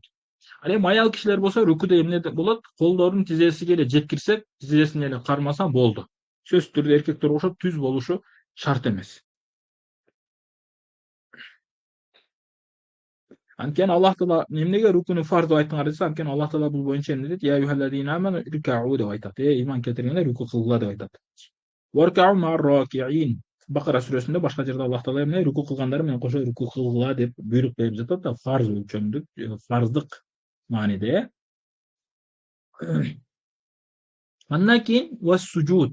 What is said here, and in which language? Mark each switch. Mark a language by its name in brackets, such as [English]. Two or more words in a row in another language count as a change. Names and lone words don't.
[Kyrgyz] Ал эми аял кишилер болсо рүкүдө эмне болот? Колдорун тизесиге эле жеткирсе, тизесин эле кармаса болду. Сөзсүз түрдө эркектер окшоп түз болушу шарт эмес. Анткени Аллах Таала эмнеге рүкүнү фарз деп айткандар десе, анткени Аллах Таала бул боюнча эмне дейт? [Arabic] يا أيها الذين آمنوا اركعوا [Kyrgyz] деп айтат. Иман келтиргендер рүкү кылгыла деп айтат. [Arabic] واركعوا مع الراكعين. [Kyrgyz] Бакара сүрөсүндө башка жерде Аллах таала эмне рүку кылгандары менен кошо рүку кылгыла деп буйрук берип жатат да, фарз өлчөмдүк, фарздык мааниде. Андан кийин [Arabic] والسجود.